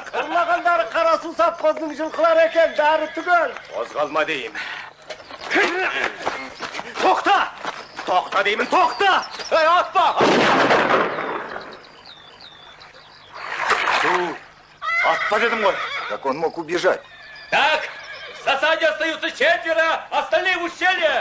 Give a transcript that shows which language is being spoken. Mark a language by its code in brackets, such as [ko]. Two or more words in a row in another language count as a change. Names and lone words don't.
[kk] Ұрлағандары қара су сапқыздың жылқылар екен, бәрі түгел. Қозғалма дейім. Тоқта! Тоқта деймін, тоқта! Ей, атпа! Атпа дедім ғой. [ru] Как он мог убежать? Так, в засаде остаются 4, остальные в ущелье.